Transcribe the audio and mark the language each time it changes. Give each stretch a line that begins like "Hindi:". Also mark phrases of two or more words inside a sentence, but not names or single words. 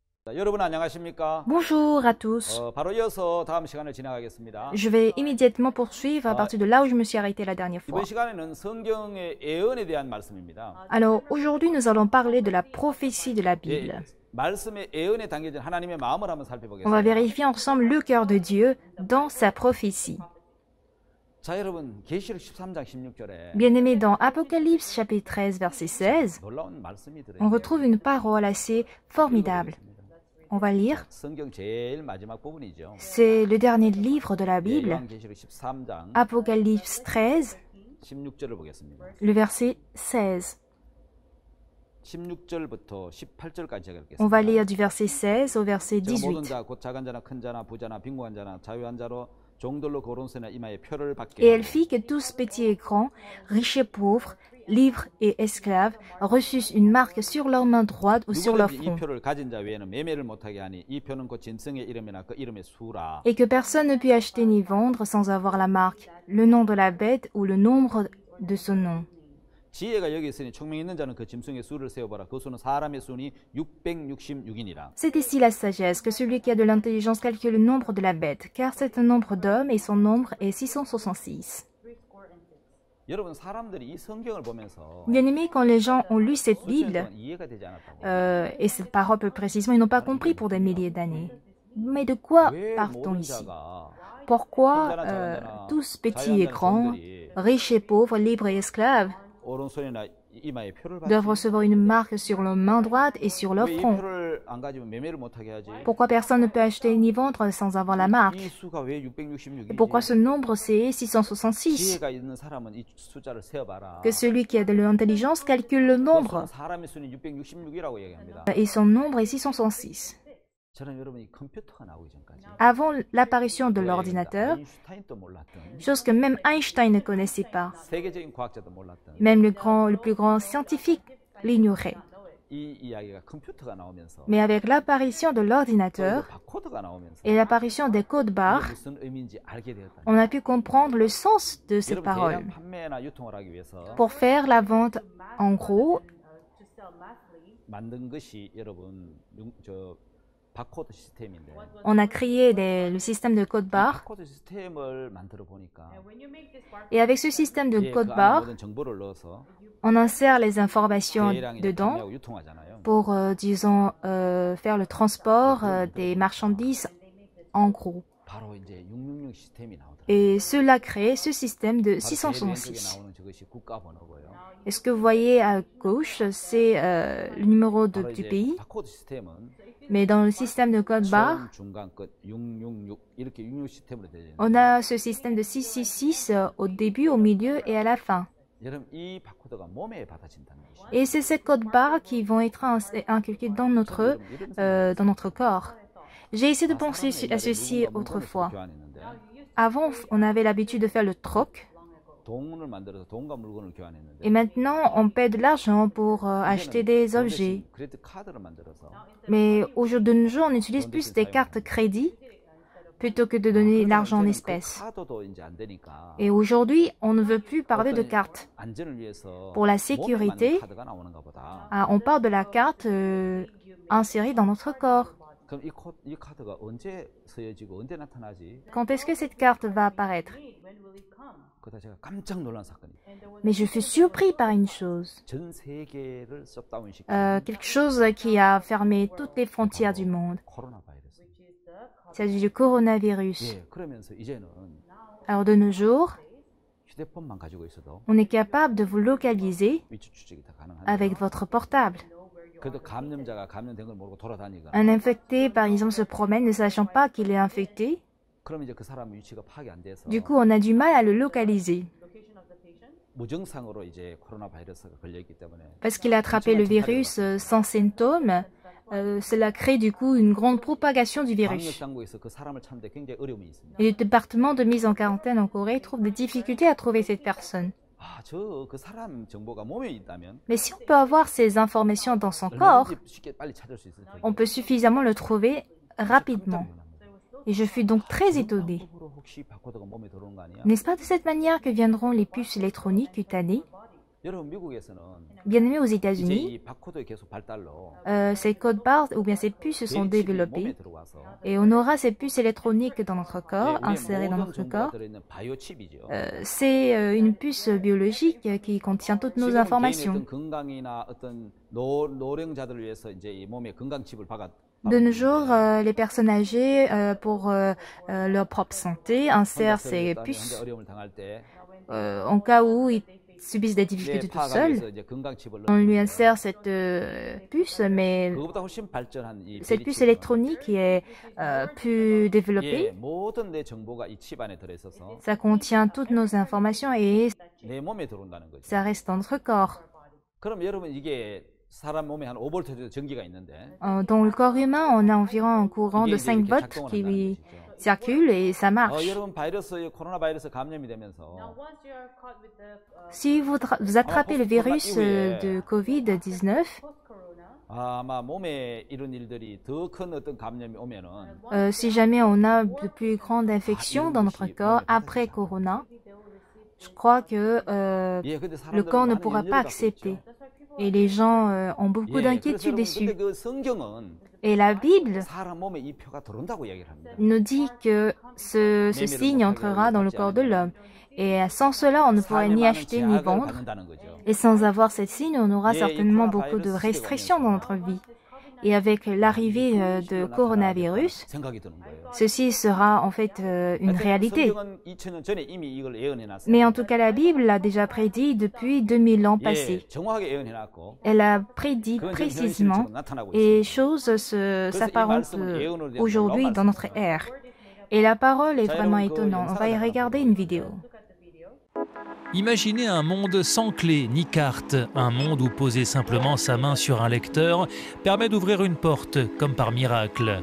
Korean: 여러분 안녕하십니까?
French: Bonjour à tous.
Korean: 바로 이어서 다음 시간을 진행하겠습니다.
French: Je vais immédiatement poursuivre à partir de là où je me suis arrêté la dernière fois.
Korean: 이번 시간에는 성경의 예언에 대한 말씀입니다.
French: Alors aujourd'hui nous allons parler de la prophétie de la Bible.
Korean: 말씀의 예언에 담겨진 하나님의 마음을 한번
French: On va
Korean: 살펴보겠습니다.
French: vérifier ensemble le cœur de Dieu dans sa prophétie.
Korean: 자, 여러분 계시록 13장 16절에
French: Bien-aimés, dans Apocalypse chapitre 13 verset 16,
Korean: 놀라운 말씀이 들어있는데
French: on retrouve une parole assez formidable. On va lire.
Korean: 성경 제일 마지막 부분이죠.
French: C'est le dernier livre de la Bible,
Korean: 요한계시록 13장
French: Apocalypse 13,
Korean: 16절을 보겠습니다.
French: le verset 16.
Korean: 16절부터 18절까지
French: On va
Korean: 읽겠습니다.
French: lire du verset 16 au verset
Korean: 모든
French: 18.
Korean: 자, 곧 작은 자나 큰 자나 부자나 빈곤한 자나 자유한 자로 종들로 거론세나 이마에 표를 받게
French: Et elle fit que tous petits et grands, riches et pauvres, libres et esclaves, reçussent une marque sur leur main droite ou sur leur
Korean: 누구든지 이
French: front,
Korean: 표를 가진 자 외에는 매매를 못하게 하니 이 표는 곧 짐승의 이름이나 그 이름의 수라.
French: et que personne ne put acheter ni vendre sans avoir la marque, le nom de la bête ou le nombre de son nom.
Korean: 지혜가 여기 있으니 총명 있는 자는 그 짐승의 수를 세어봐라. 그 수는 사람의 수니 666이니라.
French: C'est ici la sagesse, que celui qui a de l'intelligence calcule le nombre de la bête, car c'est un nombre d'hommes et son nombre est 666.
Korean: 여러분 사람들이 이 성경을 보면서
French: Bien-aimés, quand les gens ont lu cette
Korean: 수천 년
French: Bible,
Korean: 동안 이해가 되지 않았다고.
French: et cette parole plus précisément, ils n'ont pas compris pour des milliers d'années. Mais de quoi
Korean: 왜
French: part-on
Korean: 모든
French: ici?
Korean: 자가
French: Pourquoi tous petits et grands, riches et pauvres, libres et esclaves,
Korean: 오른손이나 이마에 표를
French: doivent
Korean: 받지?
French: recevoir une marque sur leur main droite et sur leur
Korean: 왜 이
French: front?
Korean: 표를 안 가지면 매매를 못하게 하지?
French: Pourquoi personne ne peut acheter ni vendre sans avoir la marque?
Korean: 이 수가 왜
French: Et
Korean: 666이지?
French: pourquoi ce nombre c'est 666?
Korean: 지혜가 있는 사람은 이 숫자를 세어봐라.
French: Que celui qui a de l'intelligence calcule le nombre,
Korean: 사람의 수는 666이라고 얘기합니다.
French: et son nombre est 666.
Korean: 저는 여러분이 컴퓨터가 나오기 전까지
French: Avant l'apparition de l'ordinateur,
Korean: 아인슈타인도 몰랐던
French: chose que même Einstein ne connaissait pas,
Korean: 세계적인 과학자도 몰랐던
French: même le plus grand scientifique l'ignorait.
Korean: 이 이야기가 컴퓨터가 나오면서
French: Mais avec l'apparition de
Korean: 또
French: l'ordinateur
Korean: 바코드가 나오면서
French: et l'apparition des codes barres,
Korean: 무슨 의미인지 알게 되었다.
French: on a pu comprendre le sens de ces
Korean: 여러분
French: paroles.
Korean: 대량 판매나 유통을 하기 위해서
French: Pour faire la vente en gros,
Korean: 만든 것이 여러분 저 바코드 시스템인데
French: on a créé le système de code barre.
Korean: 바코드 시스템을 만들어 보니까
French: Et avec ce système de
Korean: 그
French: code
Korean: 안에
French: barre,
Korean: 모든 정보를 넣어서
French: on insère les informations
Korean: 대량이
French: dedans
Korean: 판매하고 유통하잖아요.
French: pour, disons, faire le transport des marchandises en gros.
Korean: 바로 이제 666 시스템이 나오더라고요.
French: Et cela crée ce système de
Korean: 바로 제일 왼쪽에
French: 666.
Korean: 나오는 저것이 국가 번호고요.
French: Et ce que vous voyez à gauche, c'est le numéro
Korean: 바로
French: du
Korean: 이제
French: pays.
Korean: 바코드 시스템은
French: Mais dans le système de code barre,
Korean: 처음, 중간, 끝 666 이렇게 66 시스템으로 되어 있는데
French: on a ce système de 666 au début, au milieu et à la fin.
Korean: 여러분 이 바코드가 몸에 받아진다는 것이
French: Et c'est ces codes barres qui vont être inculqués dans notre corps. J'ai essayé de penser à ceci autrefois.
Korean: 교환했는데
French: Avant, on avait l'habitude de faire le troc.
Korean: 돈을 만들어서 돈과 물건을 교환했는데
French: Et maintenant, on paie de l'argent pour acheter des objets.
Korean: 크레딧 카드를 만들어서
French: Mais au jour de nos jours, on utilise plus des cartes crédit plutôt que de donner l'argent en espèces.
Korean: 카드도 이제 안 되니까
French: Et aujourd'hui, on ne veut plus parler de carte.
Korean: 안전을 위해서
French: Pour la
Korean: 몸에
French: sécurité,
Korean: 맞는 카드가 나오는가 보다.
French: on parle de la carte insérée dans notre corps.
Korean: 그럼 이 카드가 언제 쓰여지고 언제 나타나지?
French: Quand est-ce que cette carte va apparaître?
Korean: 그다 제가 깜짝 놀란 사건이.
French: Mais je fus surpris par une chose.
Korean: 전 세계를 셧다운 시킨
French: Quelque chose qui a fermé toutes les frontières du monde.
Korean: 코로나 바이러스.
French: Il s'agit du coronavirus.
Korean: 예, 그러면서 이제는
French: Alors de nos jours,
Korean: 휴대폰만 가지고 있어도
French: on est capable de vous localiser
Korean: 위치 추적이 다 가능한데
French: avec votre portable.
Korean: 그래도 감염자가 감염된 걸 모르고 돌아다니거나
French: Un infecté, par exemple, se promène ne sachant pas qu'il est infecté.
Korean: 그럼 이제 그 사람 위치가 파악이 안 돼서
French: Du coup, on a du mal à le localiser
Korean: 무증상으로 이제 코로나 바이러스가 걸려 있기 때문에
French: parce qu'il a attrapé le virus sans symptômes. Cela crée du coup une grande propagation du
Korean: 방역
French: virus.
Korean: 당국에서 그 사람을 찾는데 굉장히 어려움이 있습니다.
French: Et le département de mise en quarantaine en Corée trouve des difficultés à trouver cette personne.
Korean: 그 사람 정보가 몸에 있다면
French: Mais si on peut avoir ces informations dans son corps,
Korean: 얼마든지 쉽게 빨리 찾을 수 있을 텐데.
French: on peut suffisamment le trouver rapidement. Et je fus donc très étonné.
Korean: 혹시 바코드가 몸에 들어오는 거 아니야?
French: N'est-ce pas de cette manière que viendront les puces électroniques cutanées? Bien aimé, aux
Korean: 이제
French: États-Unis,
Korean: 이 바코드의 계속 발달로
French: ces codes barres ou bien ces puces se sont
Korean: 칩이
French: développées
Korean: 몸에 들어와서
French: et on aura ces puces électroniques dans notre corps,
Korean: 우리의
French: insérées dans
Korean: 모든
French: notre
Korean: 정보가
French: corps.
Korean: 들어있는 바이오 칩이죠.
French: C'est une puce biologique qui contient toutes nos
Korean: 지금은 개인의
French: informations.
Korean: 어떤 건강이나 어떤 노령자들을 위해서 이제 이 몸에 건강 칩을
French: De nos jours, les personnes âgées, pour leur propre santé, insèrent ces
Korean: 혼자
French: puces
Korean: 어려움을 당할 때
French: en cas où ils subissent des difficultés tout seuls.
Korean: 이제 건강 칩을
French: On lui
Korean: 넣는
French: insère cette puce, mais
Korean: 그거보다 훨씬 발전한 이
French: cette
Korean: 베리
French: puce
Korean: 칩은
French: électronique qui est plus développée,
Korean: 예, 모든 내 정보가 이 칩 안에 들어있어서
French: ça contient toutes nos informations et
Korean: 내 몸에 들어온다는 거죠.
French: ça reste dans notre corps.
Korean: 그럼 여러분 이게 사람 몸에 한 5V 정도 전기가 있는데
French: Dans le corps humain, on a environ un courant
Korean: 이게
French: de
Korean: 이제
French: 5
Korean: 이렇게
French: volts
Korean: 작동을
French: qui
Korean: 한다는 것이죠.
French: circule et ça marche.
Korean: 여러분 바이러스 코로나 바이러스 감염이 되면서
French: Si vous attrapez le virus de Covid-19,
Korean: 아마 몸에 이런 일들이 더 큰 어떤 감염이 오면은
French: si jamais on a de plus grandes infections dans notre corps après Corona, je crois que
Korean: 예, 근데
French: le corps ne
Korean: 사람들은
French: pourra
Korean: 많은
French: pas
Korean: 염려를 갖고
French: accepter.
Korean: 있죠.
French: Et les gens ont beaucoup
Korean: 예, 그래서
French: d'inquiétudes
Korean: 여러분,
French: dessus.
Korean: 근데 그 성경은
French: Et la Bible
Korean: 사람 몸에 이 표가 들어온다고 이야기를 합니다.
French: nous dit que ce signe entrera dans le corps de l'homme. Et sans cela, on ne pourrait
Korean: 삶에
French: ni
Korean: 많은
French: acheter ni
Korean: 제약을
French: vendre.
Korean: 받는다는 거죠.
French: Et sans avoir cette signe, on aura
Korean: 예, 이
French: certainement
Korean: 코로나
French: beaucoup de
Korean: 바이러스
French: restrictions dans notre
Korean: 시대가
French: vie. Et avec l'arrivée de coronavirus,
Korean: 생각이 드는 거예요.
French: ceci sera en fait une réalité.
Korean: 성경은 2000년 전에 이미 이걸 예언해 놨어요.
French: Mais en tout cas, la Bible l'a déjà prédit depuis 2000 ans
Korean: 예,
French: passés.
Korean: 정확하게 예언해 놨고
French: Elle a prédit
Korean: 그건 지금
French: précisément
Korean: 현실처럼 나타나고
French: et
Korean: 있습니다.
French: choses s'apparentent aujourd'hui dans notre ère. Et la parole est vraiment étonnante. On va y regarder une vidéo. Imaginez un monde sans clé ni carte, un monde où poser simplement sa main sur un lecteur permet d'ouvrir une porte, comme par miracle.